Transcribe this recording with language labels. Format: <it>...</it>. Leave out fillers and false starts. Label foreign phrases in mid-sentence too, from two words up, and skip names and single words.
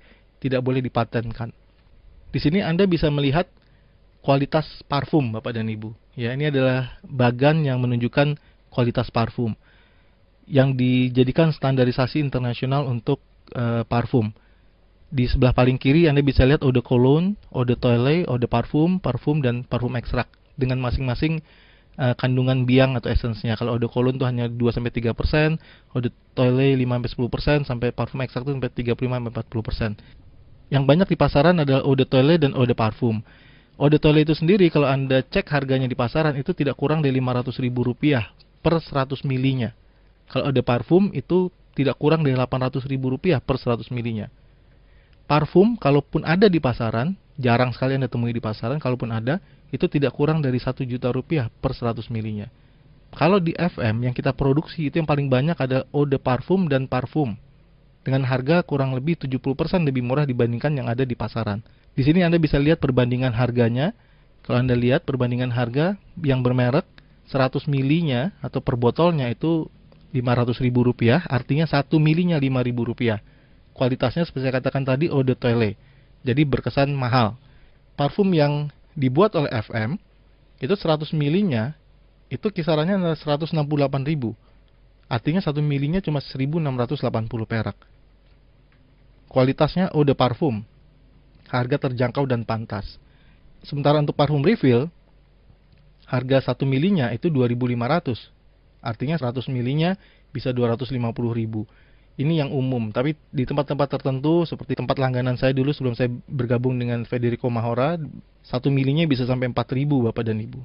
<id>Tidak boleh dipatenkan. Di sini Anda bisa melihat kualitas parfum, Bapak dan Ibu. Ya, ini adalah bagan yang menunjukkan kualitas parfum yang dijadikan standarisasi internasional untuk parfum. Di sebelah paling kiri Anda bisa lihat</id> <fr>eau de cologne, eau de toilette, eau de parfum, parfum,</fr> <id>dan parfum ekstrak dengan masing-masing kandungan biang atau esensnya. Kalau</id> <fr>eau de cologne</fr> <id>itu hanya 2-3%,</id> <fr>eau de toilette 5-10%,</fr> <id>sampai parfum ekstrak itu sampai 35-40%. Yang banyak di pasaran adalah</id> <fr>eau de toilette</fr> <id>dan</id> <fr>eau de parfum. Eau de toilette</fr> <id>itu sendiri kalau Anda cek harganya di pasaran itu tidak kurang dari Rp500.000 per 100 milinya. Kalau ada parfum itu tidak kurang dari Rp800.000 per 100 milinya. Parfum kalaupun ada di pasaran, jarang sekali Anda temui di pasaran, kalaupun ada, itu tidak kurang dari Rp1 juta per 100 milinya. Kalau di FM yang kita produksi itu yang paling banyak ada</id> <fr>eau de parfum</fr> <id>dan parfum. Dengan harga kurang lebih 70% lebih murah dibandingkan yang ada di pasaran. Di sini Anda bisa lihat perbandingan harganya. Kalau Anda lihat perbandingan harga yang bermerek 100 milinya atau per botolnya itu Rp500.000, artinya 1 milinya Rp5.000. Kualitasnya seperti saya katakan tadi</id> <fr>eau de toilette.</fr> <id>Jadi berkesan mahal. Parfum yang dibuat oleh FM itu 100 milinya itu kisarannya adalah 168.000. Artinya 1 milinya cuma 1.680 perak.</id> <fr>Kualitasnya eau de parfum,</fr> <id>harga terjangkau dan pantas. Sementara untuk parfum refill, harga 1 milinya itu 2.500. Artinya 100 milinya bisa 250.000. Ini yang umum, tapi di tempat-tempat tertentu seperti tempat langganan saya dulu sebelum saya bergabung dengan Federico Mahora, 1 milinya bisa sampai 4.000 Bapak dan Ibu.</id>